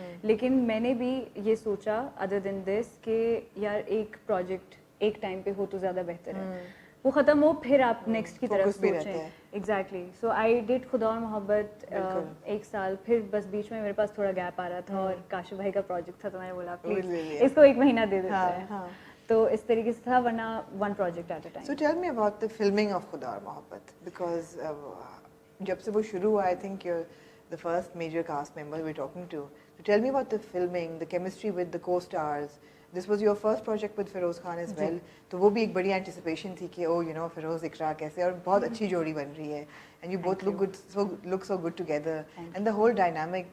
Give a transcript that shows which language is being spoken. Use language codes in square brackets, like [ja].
[ur] لیکن میں نے بھی یہ سوچا ادر دین دس کہ یار ایک پروجیکٹ ایک ٹائم پہ ہو تو زیادہ بہتر ہے, وہ ختم ہو پھر آپ نیکسٹ کی طرف سوچیں. ایگزیکٹلی. سو آئی ڈیڈ خدا اور محبت 1 سال, پھر بس بیچ میں میرے پاس تھوڑا گیپ آ رہا تھا اور کاشف بھائی کا پروجیکٹ تھا تو میں نے بولا پلیز اس کو 1 مہینہ دے دیتا ہے. تو اس طریقے سے تھا, ورنہ [en] 1 project at a time. So tell me about the filming of Khuda aur Mohabbat, because [ur] jab se wo shuru hua, [en] I think you're the first major cast member we're talking to. So tell me about the filming, the chemistry with the co-stars. This was your first project with Feroz Khan as well. [ur] تو وہ بھی ایک بڑی anticipation تھی کہ فیروز اقرا کیسے, اور بہت اچھی جوڑی بن رہی ہے, [en] and you both look so good together, and the whole dynamic.